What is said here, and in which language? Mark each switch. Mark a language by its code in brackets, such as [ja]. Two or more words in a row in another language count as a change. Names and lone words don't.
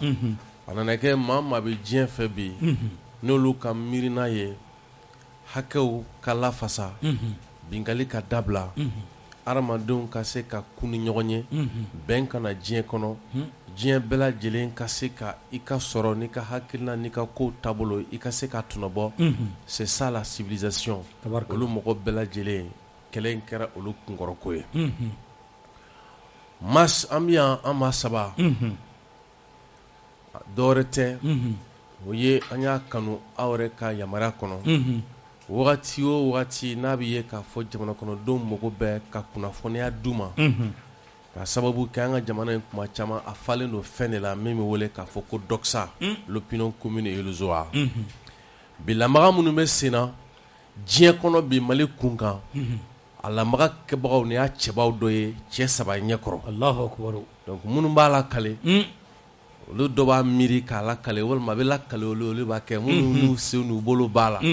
[bm] A nana kɛ maa maa bɛ diɲɛ fɛ bi. N'olu ka miirina ye hakɛw ka lafasa. Bingali ka dabila. Adamadenw ka se ka kun ni ɲɔgɔn ye. Bɛn kana diɲɛ kɔnɔ. Diɲɛ bɛɛ lajɛlen ka se ka i ka sɔrɔ n'i ka hakilina n'i ka kow taabolo i ka se ka tunabɔ. [fr] C'est ça la civilisation. [bm] Olu mɔgɔ bɛɛ lajɛlen kɛlɛ in kɛra olu kunkɔrɔko ye. Mas an bɛ yan an maa saba. Dɔwɛrɛ tɛ. O ye an y'a kanu aw yɛrɛ ka yamaruya kɔnɔ. Wagati o wagati n'a bɛ ye k'a fɔ jamana kɔnɔdenw mago bɛɛ ka kunnafoniya d'u ma. Ka sababu kɛ an ka jamana in kuma caman a falen don fɛn de la min bɛ wele k'a fɔ ko [fr] doxa l'opinion commune et illusoire. [bm] Bi lamaga minnu bɛ sen na diɲɛ kɔnɔ bi Mali kunkan. A lamaga kɛbagaw ni y'a cɛbaw dɔ ye cɛ 3 ɲɛkɔrɔ. [ar] الله أكبر. [bm] Donc minnu b'a lakale. Olu dɔ b'a miiri k'a lakale walima a bɛ lakale olu b'a kɛ minnu n'u sen n'u bolo b'a la.